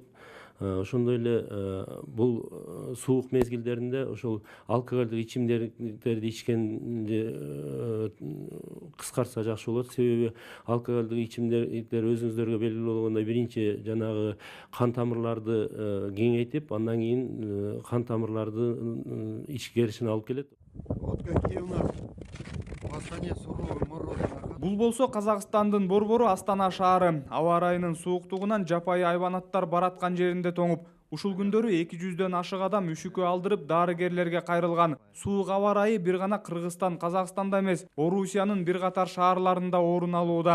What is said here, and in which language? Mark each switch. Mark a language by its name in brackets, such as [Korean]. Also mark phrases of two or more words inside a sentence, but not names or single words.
[Kyrgyz] Ошондой эле бул суук мезгилдеринде ошол алкоголдук ичимдиктерди ичкенди кыскартса жакшы болот. Себеби алкоголдук ичимдиктер өзүңүздөргө белгилүү болгондой биринчи жанагы кан тамырларды кеңейтип, андан кийин кан тамырларды ичкеришине алып келет. [Russian] Вот какие у нас в Астане суровые морозы. [Kyrgyz] Бул болсо Казакстандын борбору Астана шаары. Аба ырайынын сууктугунан жапайы айбанаттар бараткан жеринде тоңуп, ушул күндөрү 200дөн ашык адам үшүккө алдырып дарыгерлерге кайрылган. Суук аба ырайы бир гана Кыргызстан, Казакстанда эмес, Орусиянын бир катар шаарларында орун алууда.